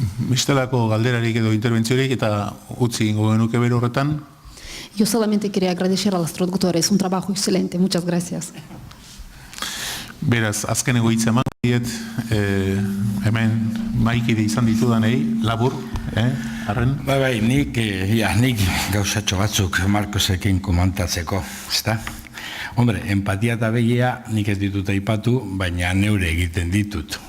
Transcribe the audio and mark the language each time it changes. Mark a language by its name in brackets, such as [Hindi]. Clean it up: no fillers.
[Basque] Bestelako galderarik edo interbentziorik eta utzi ingo genuke bere horretan? [Spanish] Yo solamente quería agradecer a los traductores, un trabajo excelente, muchas gracias. [Basque] Beraz, azkeneko hitza eman diet, hemen maikide izan ditudanei, labur, arren? Bai, nik gauzatxo batzuk Markosekin komantatzeko, ezta? Hombre, empatia eta begia nik ez ditut aipatu, baina neure egiten ditut.